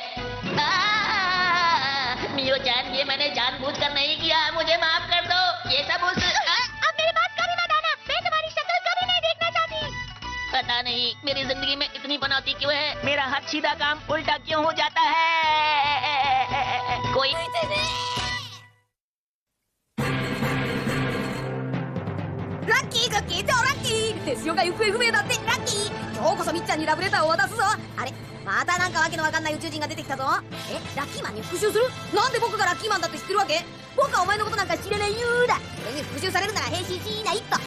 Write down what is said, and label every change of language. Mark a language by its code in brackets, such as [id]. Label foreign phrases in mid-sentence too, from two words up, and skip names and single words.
[hi] मियो-chan, ये मैंने जानबूझकर नहीं किया, मुझे माफ कर दो। ये सब उस अब मेरी बात कभी मत आना, मैं तुम्हारी शक्ल कभी नहीं देखना चाहती। पता नहीं मेरी जिंदगी में इतनी पनौती क्यों है। मेरा हर सीधा काम उल्टा क्यों हो जाता है? कोई [ja] ラッキーが消えたラッキーテスヨが行方不明だってラッキー今日こそみっちゃんにラブレターを渡すぞあれまたなんかわけのわかんない宇宙人が出てきたぞえラッキーマンに復讐するなんで僕がラッキーマンだって知ってるわけ僕はお前のことなんか知らないよーだそれに復讐されるなら変身しないと